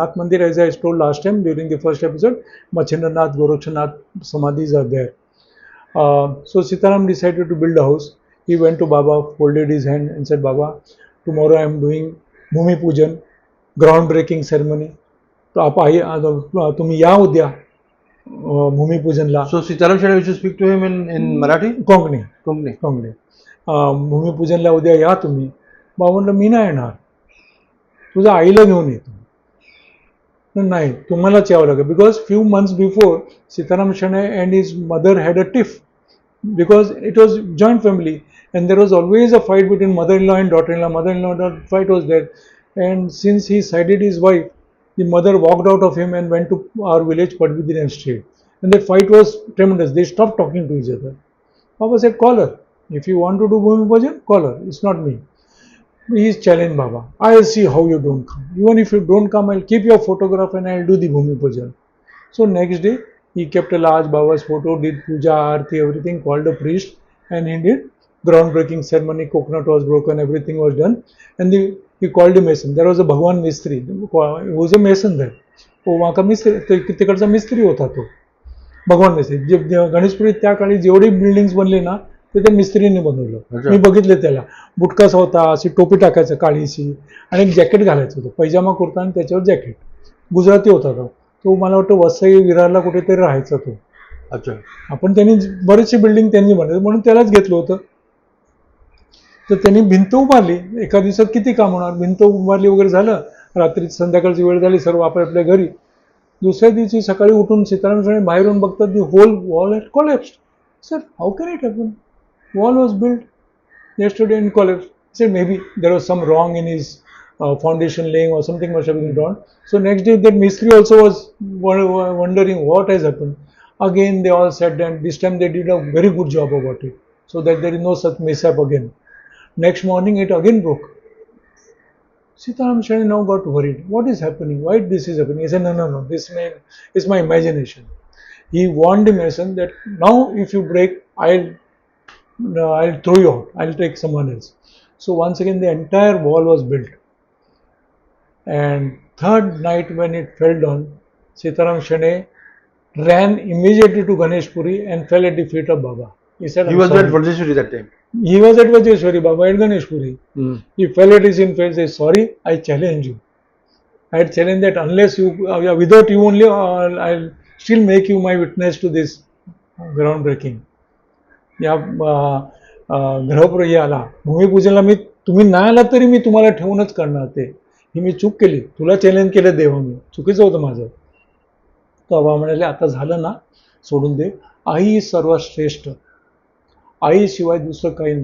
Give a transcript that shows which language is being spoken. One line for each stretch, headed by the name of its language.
English: Nath Mandir, as I told last time during the first episode, Machendranath, Gorakshanath Samadhis are there. So Sitaram decided to build a house. He went to Baba, folded his hand and said, Baba, tomorrow I am doing Bhumi Pujan, groundbreaking ceremony.
Marathi: तो
Hindi: आप आइए
Marathi: तुम्ही या उद्या भूमिपूजनला.
English: So Sitaram Shenoy used to speak to him in Marathi?
Marathi: Konkani
English: Konkani.
Marathi: Konkani भूमिपूजनला उद्या या तुम्ही. बाबा म्हटलं मी नाही येणार, तुझ्या आईला घेऊन येतो. नाही, तुम्हालाच यावं लागेल.
English: Because few months before Sitaram Shenoy and his mother had a tiff, because it was joint family and there was always a fight between mother-in-law and daughter-in-law. Mother-in-law fight was there, and since he sided his wife, the mother walked out of him and went to our village Padbidri and stayed, and that fight was tremendous. They stopped talking to each other. Baba said, call her. If you want to do Bhumi Pujan, call her. It's not me. He is challenged Baba. I'll see how you don't come. Even if you don't come, I'll keep your photograph and I'll do the Bhumi Pujan. So next day, he kept a large Baba's photo, did puja, aarti, everything, called a priest, and he did groundbreaking ceremony. Coconut was broken, everything was done, and he called a mason. There was a Bhagwan Mistri, he was a mason there.
Hindi: तो वहाँ का मिस्त्री,
Marathi: तिकडचा मिस्त्री होता तो भगवान मिस्त्री. जे गणेशपुरीत त्या काळी जेवढी बिल्डिंग्स बनले ना, ते त्या मिस्त्रीने बनवलं. अच्छा. मी बघितले त्याला. बुटकासा होता, अशी टोपी टाकायचं काळीशी, आणि एक जॅकेट घालायचं होतं, पैजामा कुर्ता आणि त्याच्यावर जॅकेट. गुजराती होता तो मला वाटतं वसई विरारला कुठेतरी राहायचा तो. अच्छा. आपण त्यांनी बरेचसे बिल्डिंग त्यांनी बनवले म्हणून त्यालाच घेतलं होतं. तर त्यांनी भिंत उभारली. एका दिवसात किती काम होणार, भिंत उभारली वगैरे झालं, रात्री संध्याकाळची वेळ झाली, सर्व आपल्या घरी. दुसऱ्या दिवशी सकाळी उठून सीताराम शेणय बाहेरून बघतात,
English: The whole wall had collapsed. Sir, how can it happen? Wall was build yesterday and collapsed. He said maybe there was some wrong in his foundation laying or something must have been done. So next day that Mistri also was wondering what has happened. Again they all sat down. This time they did a very good job about it, so that there is no such mishap again. Next morning it again broke. Sitaram Shenoy now got worried. What is happening? Why this is happening? He said, no, this is my imagination. He warned the mason that now if you break, I'll throw you out. I'll take someone else. So once again, the entire wall was built. And third night when it fell down, Sitaram Shenoy ran immediately to Ganeshpuri and fell at the feet of Baba. He said, He was at Vajeshwari that time. He was at Vajeshwari, Baba at Ganeshpuri. He fell at his feet and said, sorry, I challenge you. I had challenged that unless you, without you only, I'll still make you my witness to this groundbreaking.
Marathi: या ग्रहप्रयाला भूमिपूजनला मी तुम्ही नाही आला तरी मी तुम्हाला ठेवूनच करणार. ते ही मी चूक केली, तुला चॅलेंज केलं देवा, मी चुकीचं होतं माझं. तो बाबा म्हणाले, आता झालं ना, सोडून दे. आई सर्वात श्रेष्ठ, आईशिवाय दुसरं काही नाही.